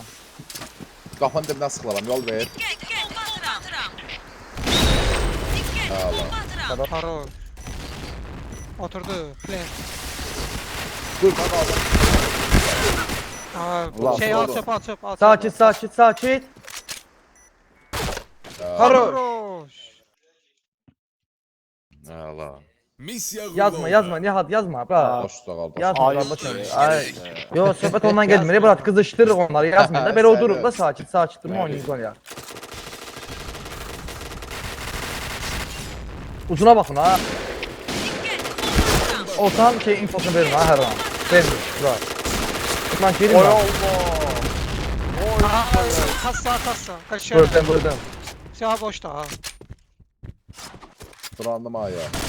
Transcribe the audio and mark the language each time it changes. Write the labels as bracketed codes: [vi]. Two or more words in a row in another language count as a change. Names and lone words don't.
[az] Qapının dibindən sıxılaram, yol ver. Dikkat, bomba atıram. Allah. Dikkat, bomba atıram. Karro. Oturdu. Plan. Dur, mən aldım. Ulan, Şey al oldu. çöp al çöp al. çöp. Sakit, sakit, sakit. Haro. Karroş. Allah. Missiya uğurlu Yazma, oldu. yazma. Nihat yazma. Bırak. Boş da qaldı. Yazma Ayıp. qardaşım. Ay. Yo, söhbət ondan gəlmir. Bırak, qızışdırırıq onları. Yazmayın da belə oturub da sakit, sakit durma oynayın oynayaq. Uzuna baxın ha. Dikkat, bomba atıram. Ortağın şey infosunu verin ha hər an. Vermir. Bırak. Lan gelin Oy lan. Allah. Kassa kassa. Kaçıyor. Buradan. [tr] Siyah boşta ha. [az] Fırlandım aya.